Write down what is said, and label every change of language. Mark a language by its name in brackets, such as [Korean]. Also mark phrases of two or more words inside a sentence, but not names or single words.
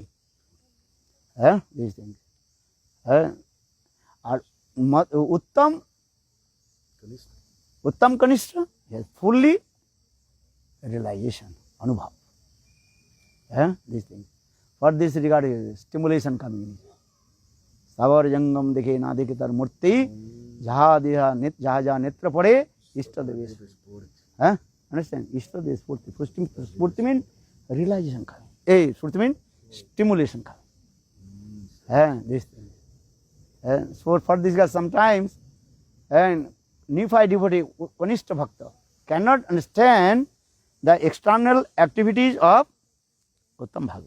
[English] These things. Uttam Kanishta, yes, fully realization, anubhav. These things. For this regard is stimulation coming. [Bangla] স্থাবর জঙ্গম দেখে না দেখে তার মূর্তি, যাহা যাহা নেত্র পড়ে, ইষ্ট দেবেশ. [English] Understand? [Bangla] ইষ্ট দেবেশ স্ফূর্তি. [English] Spurti means realization coming. Spurti means stimulation coming. These things. So for this guy sometimes, and neophyte devotee, Kanishta Bhakta, cannot understand the external activities of Uttam Bhagavat.